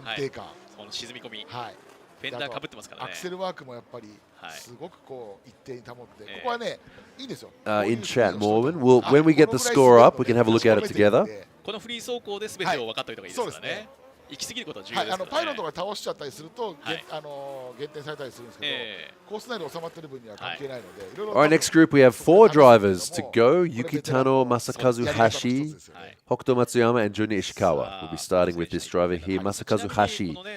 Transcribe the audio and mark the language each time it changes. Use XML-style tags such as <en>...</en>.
<ja>フェンダーかぶってますからね。アクセルワークもやっぱりすごくこう一定に保って、ここはねいいですよ。</ja> <en>In chat, Morven. When we get the score up, we can have a look at it together.</en> <ja>このフリー走行で全てを分かっておいた方がいいですからね。行き過ぎることは重要ですからね。パイロットが倒しちゃったりすると減点されたりするんですけど、コース内で収まってる分には関係ないので。</ja> <en>Alright, next group we have 4 drivers to go. Yuki Tano, Masakazu Hashi, Hokuto Matsuyama, and Junya Ishikawa. We'll be starting with this driver here, Masakazu Hashi.</en>